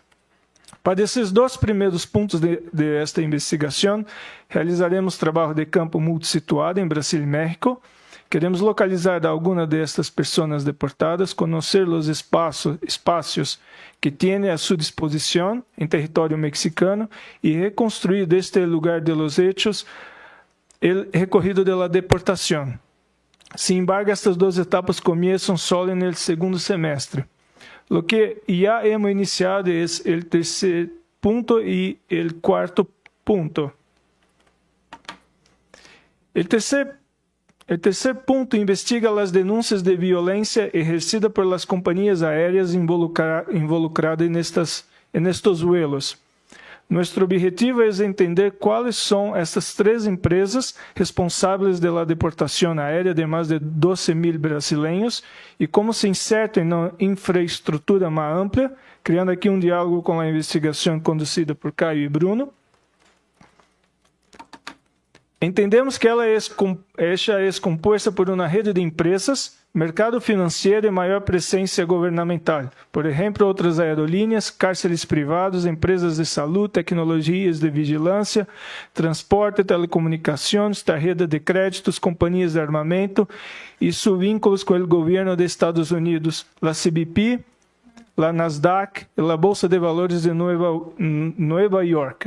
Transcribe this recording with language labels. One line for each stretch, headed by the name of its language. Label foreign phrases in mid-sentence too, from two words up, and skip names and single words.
Portuguese: Para esses dois primeiros pontos de esta investigação, realizaremos trabalho de campo multissituado em Brasil e México. Queremos localizar algumas destas pessoas deportadas, conhecer os espaços que têm à sua disposição em território mexicano e reconstruir deste lugar
Spanish: de los hechos
Portuguese: o
Spanish: recorrido de la
Portuguese: deportação.
Spanish: Sin embargo,
Portuguese: estas duas etapas começam só no segundo semestre.
Spanish: Lo que ya hemos iniciado es el tercer punto y el cuarto punto. El tercer punto investiga las denuncias de violencia ejercida por las compañías aéreas involucradas en estos vuelos. Nuestro objetivo es entender cuáles son estas tres empresas responsáveis de la deportación aérea de más de 12.000 brasileños y cómo se insertan en una infraestructura más amplia, creando aquí un diálogo con la investigación conducida por Caio y Bruno.
Portuguese: Entendemos que ela é composta por uma rede de empresas, mercado financeiro e maior presença governamental. Por exemplo, outras aerolíneas, cárceres privados, empresas de saúde, tecnologias de vigilância, transporte, telecomunicações,
Spanish: tarjeta de créditos,
Portuguese: companhias de armamento e seus vínculos com o governo dos Estados Unidos, a CBP, a Nasdaq e a Bolsa de Valores de Nova York.